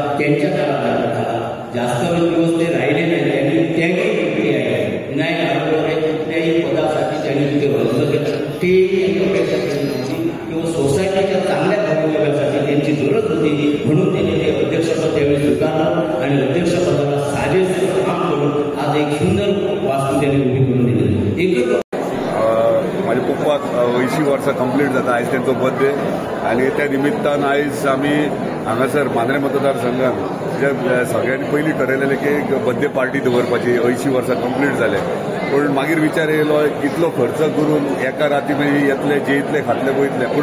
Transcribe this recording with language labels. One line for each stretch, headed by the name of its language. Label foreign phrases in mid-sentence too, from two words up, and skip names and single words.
Marathi: त्यांच्या काळात जास्त दिवस ते राहिले नाही आणि त्याही योग्य आहे नाही आरोग्य कुठल्याही पदासाठी त्यांनी तिथे अर्ज केला ते अपेक्षा केली नव्हती किंवा सोसायटीच्या चांगल्या भूमिकेसाठी त्यांची गरज होती म्हणून त्यांनी ते अध्यक्षपद त्यावेळी स्वीकारलं आणि अध्यक्षपदाला साजेसं काम करून आज एक सुंदर वास्तू त्यांनी उभी करून दिली. एकच
Konkani: माझे पप्पाक 80 वर्सां कंप्लीट जाता आयज त्यांचो बर्थडे आणि त्या निमित्तान आयज आमी हांगासर मांद्रे मतदारसंघात सगळ्यांनी पयलीं ठरयलेलें की एक
English: birthday party
Konkani: दवरपाची 80 वर्सां कंप्लीट जाले पूण मागीर विचार येयलो इतलो खर्च करून एका राती मागीर येतले जेयतले खातले वयतले पूण